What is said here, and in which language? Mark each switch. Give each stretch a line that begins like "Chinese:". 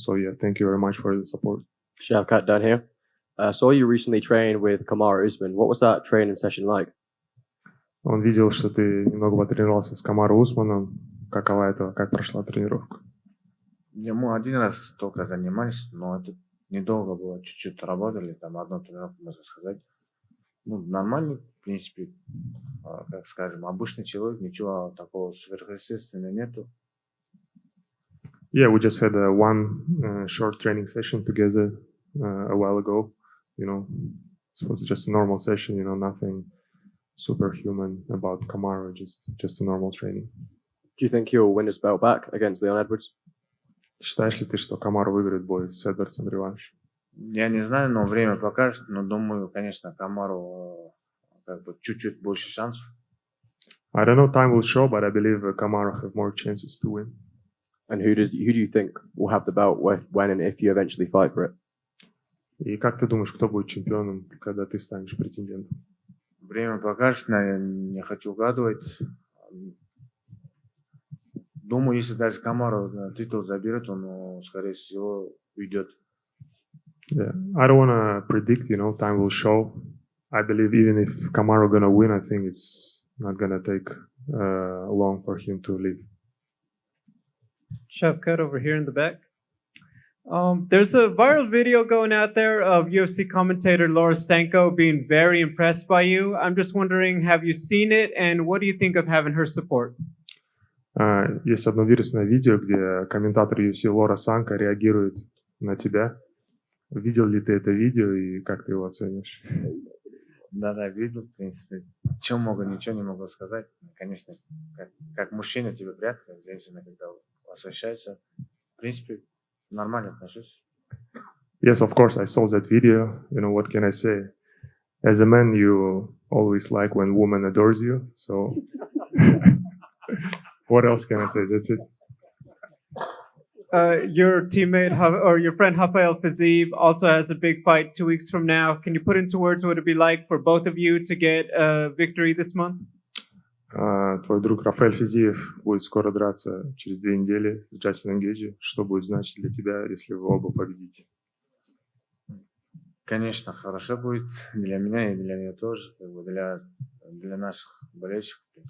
English: So yeah, thank you very much for the support. Shavkat down here. Saw you recently train with Kamaru Usman. What was that training session like?
Russian: Он видел, что ты немного потренировался с Камару Усманом. Как прошла тренировка? Мы один раз только занимались, но это недолго было. Чуть-чуть работали, там одну тренировку, можно сказать. Ну, нормальный, в принципе, как скажем, обычный человек, ничего такого сверхъестественного нету.
English: Yeah, we just had one short training session together a while ago. You know, it was just a normal session. You know, nothing superhuman about Kamaru. Just a normal training. Do you think he'll win his belt back against Leon Edwards?
Russian: Считаешь ли ты, что Камару выиграет бой с Эдвардсом реванш? Я не знаю, но время покажет. Но думаю, конечно, Камару как бы чуть-чуть больше шансов.
English: I don't know, time will show, but I believe Kamaru have more chances to win. And who do you think will have the belt when and if you eventually fight for it?
Russian: И как ты думаешь, кто будет чемпионом, когда ты станешь претендентом? Время покажет, я не хочу угадывать. Думаю, если даже Камару титул заберет, он, скорее всего, уйдет.
English: Yeah, I don't want to predict, you know, time will show. I believe even if Kamaru gonna win, I think it's not gonna take long for him to leave. Shavkat over here in the back. There's a viral video going out there of UFC commentator Laura Sanko being very impressed by you. I'm just wondering, have you seen it, and what do you think of having her support?
Russian: Есть одно вирусное видео, где комментатор UFC Лора Санко реагирует на тебя. Видел ли ты это видео и как ты его оценишь? Да, видел, в принципе. Ничего не могу сказать. Конечно, как мужчина тебе приятно, женщина, когда восхищается. В принципе, нормально отношусь.
English: Yes, of course, I saw that video. You know, what can I say? As a man, you always like when woman adores you. So, what else can I say? That's it. Your teammate or your friend Rafael Fiziev also has a big fight 2 weeks from now. Can you put into words what it'd be like for both of you to get a victory this month?
Russian: Твой друг Рафаэль Физиев будет скоро драться через 2 недели с Джастином Гейджи. Что будет значить для тебя, если вы оба победите? Конечно, хорошо будет для меня и для нее тоже, для наших болельщиков.